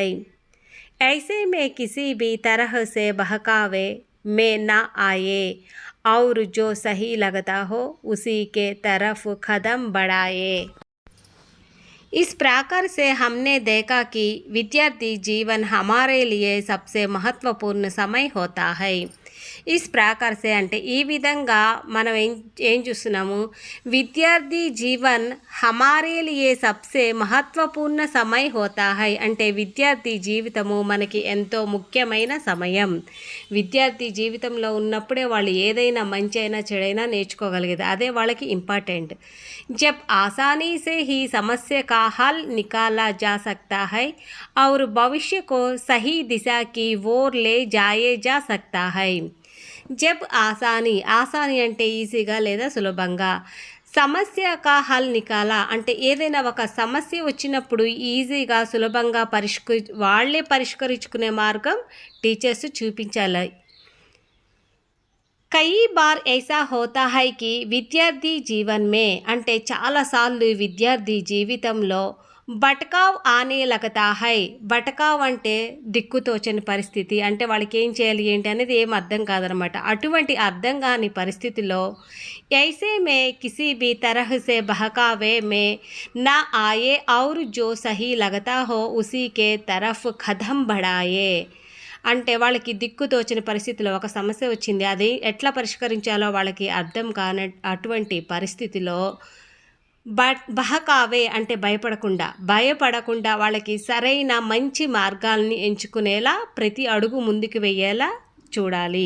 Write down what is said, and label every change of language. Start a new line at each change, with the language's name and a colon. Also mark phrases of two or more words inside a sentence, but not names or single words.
Hindi: ऐसे में किसी भी तरह से बहकावे में न आए और जो सही लगता हो उसी के तरफ कदम बढ़ाए. इस प्रकार से हमने देखा कि विद्यार्थी जीवन हमारे लिए सबसे महत्वपूर्ण समय होता है. इस प्रकार से
Telugu: అంటే ఈ విధంగా మనం ఏం చూస్తున్నాము,
Hindi: विद्यार्थी जीवन हमारे लिए सबसे महत्वपूर्ण समय होता है
Telugu: అంటే విద్యార్థి జీవితము మనకి ఎంతో ముఖ్యమైన సమయం. విద్యార్థి జీవితంలో ఉన్నప్పుడే వాళ్ళు ఏదైనా మంచి అయినా చెడైనా నేర్చుకోగలిగేది, అదే వాళ్ళకి ఇంపార్టెంట్.
Hindi: जब आसानी से ही समस्या का हल निकाला जा सकता है और भविष्य को सही दिशा की ओर ले जाया जा सकता है. जब आसानी
Telugu: అంటే ఈజీగా లేదా సులభంగా,
Hindi: समस्या का हल निकाला
Telugu: అంటే ఏదైనా ఒక సమస్య వచ్చినప్పుడు ఈజీగా సులభంగా వాళ్ళే పరిష్కరించుకునే మార్గం టీచర్స్ చూపించాలి.
Hindi: कई बार ऐसा होता है कि विद्यार्थी जीवन में
Telugu: అంటే చాలాసార్లు విద్యార్థి జీవితంలో
Hindi: भटकाव आने लगता है.
Telugu: బటకావ్ అంటే దిక్కుతోచని పరిస్థితి, అంటే వాళ్ళకి ఏం చేయాలి ఏంటి అనేది ఏం అర్థం కాదనమాట. అటువంటి అర్థం కాని పరిస్థితిలో
Hindi: ऐसे में किसी भी तरह से बहकावे में ना आए और जो सही लगता हो उसी के तरफ कदम बढ़ाए.
Telugu: అంటే వాళ్ళకి దిక్కుతోచని పరిస్థితిలో ఒక సమస్య వచ్చింది, అది ఎట్లా పరిష్కరించాలో వాళ్ళకి అర్థం కాని అటువంటి పరిస్థితిలో బహకావే అంటే భయపడకుండా వాళ్ళకి సరైన మంచి మార్గాల్ని ఎంచుకునేలా ప్రతి అడుగు ముందుకు వెయ్యేలా చూడాలి.